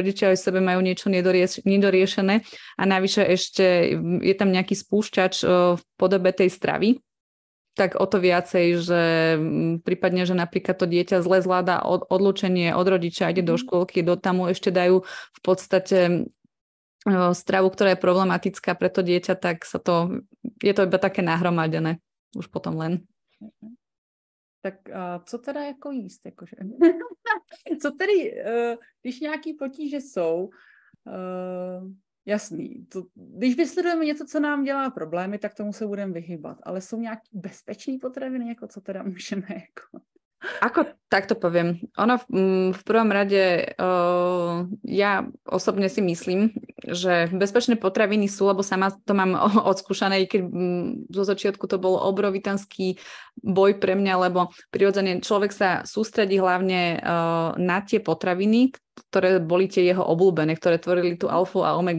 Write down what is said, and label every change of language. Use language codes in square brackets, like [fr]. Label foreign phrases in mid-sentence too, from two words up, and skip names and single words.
[sk] rodičia aj v sebe majú niečo nedoriešené a navyše ešte je tam nejaký spúšťač v podobe tej stravy, tak o to viacej, že prípadne, že napríklad to dieťa zle zvláda odlúčenie od rodiča, ide do škôlky, tam mu ešte dajú v podstate stravu, ktorá je problematická pre to dieťa, tak je to iba také nahromadené. Už potom len. [cs] Tak a co teda jako jíst? Jakože? Co tedy, když nějaký potíže jsou, jasný, když vysledujeme něco, co nám dělá problémy, tak tomu se budeme vyhybat, ale jsou nějaký bezpečný potraviny, jako co teda můžeme jako... [sk] Ako takto poviem, ono v prvom rade ja osobne si myslím, že bezpečné potraviny sú, lebo sama to mám odskúšané, keď zo začiatku to bol obrovitanský boj pre mňa, lebo prirodzene človek sa sústredí hlavne na tie potraviny, ktoré boli tie jeho obľúbené, ktoré tvorili tú alfu a omegu.